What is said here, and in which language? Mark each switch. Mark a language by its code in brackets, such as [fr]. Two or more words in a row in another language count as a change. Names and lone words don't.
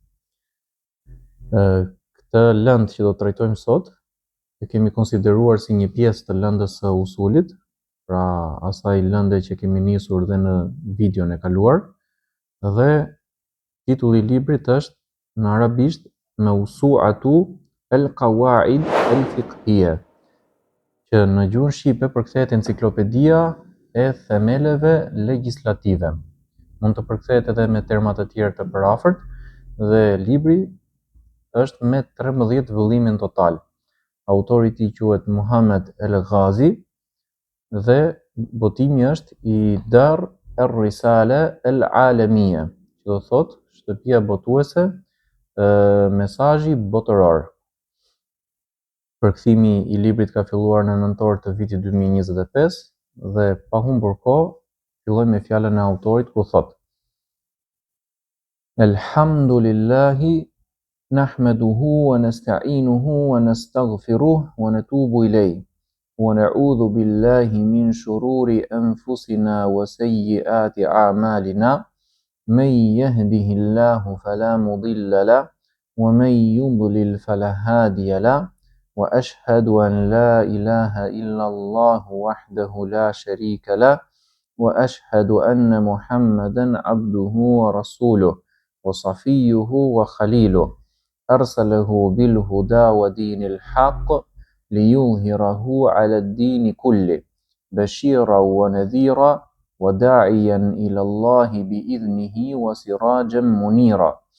[sq] Këtë lëndë që do të trajtojmë sot e kemi konsideruar si një pjesë të lëndës së usulit, pra asaj lënde që kemi nisur dhe në videon e kaluar, dhe titulli i librit është në arabisht Mawsu'atu al-Qawaid al-Fiqhiyya, që në gjuhën shqipe përkthehet enciklopedia e themeleve legjislative. Mund të përkthehet edhe me terma të tjerë të përafërt, dhe libri është me 13 vëllime në total. Autori i tij quhet Muhammad El-Ghazi dhe botimi është i Dar ar-Risala al-Alamiyya, që do thotë shtëpia botuese, mesazhi botëror. Përkthimi i librit ka filluar në nëntor të vitit 2025 dhe pa humbur kohë, fillojmë me fjalën e autorit ku thotë: [ar] الحمد لله نحمده ونستعينه ونستغفره ونتوب إليه ونعوذ بالله من شرور أنفسنا وسيئات أعمالنا من يهده الله فلا مضل له ومن يضلل فلا هادي له وأشهد أن لا إله إلا الله وحده لا شريك له وأشهد أن محمدا عبده ورسوله وصفيه وخليله أرسله بالهدى ودين الحق ليظهره على الدين كله بشيرا ونذيرا وداعيا إلى الله بإذنه وسراجا منيرا